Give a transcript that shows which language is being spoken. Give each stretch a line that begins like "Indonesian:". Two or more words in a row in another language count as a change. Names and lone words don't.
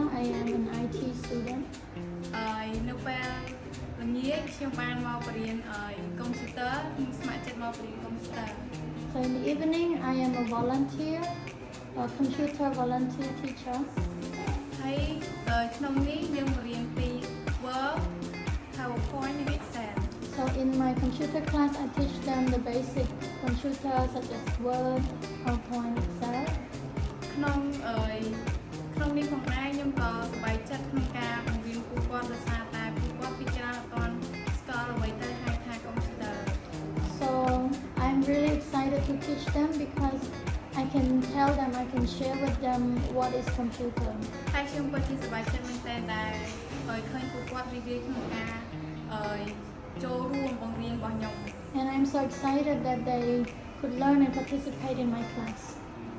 English: I am an IT student.
Khmer: នៅពេលល្ងាចខ្ញុំបានមកបរៀនកុំព្យូទ័រខ្ញុំស្ម័គ្រចិត្តមកបរៀនកុំព្យូទ័រ
English: So in the evening, I am a volunteer, a computer volunteer teacher.
Khmer: ហើយក្នុងនេះយើងបរៀនពី Word PowerPoint និង Excel
English: So in my computer class, I teach them the basic computer such as Word, PowerPoint, Excel.
Khmer: ក្នុងនេះផងដែរខ្ញុំក៏សប្បាយចិត្តក្នុងការបង្រៀនពួកគាត់ដោយសារតែពួកគាត់ពីច្រើនអត់ស្គាល់អ្វីទៅហៅថាកុំព្យូទ័រ
English: So I'm really excited to teach them because I can tell them, I can share with them what is computer.
Khmer: ហើយខ្ញុំក៏ជាសប្បាយចិត្តមែនទែនដែលឃើញពួកគាត់រីករាយក្នុងការចូលរួមបង្រៀនរបស់ខ្ញុំ
English: And I'm so excited that they could learn and participate in my class.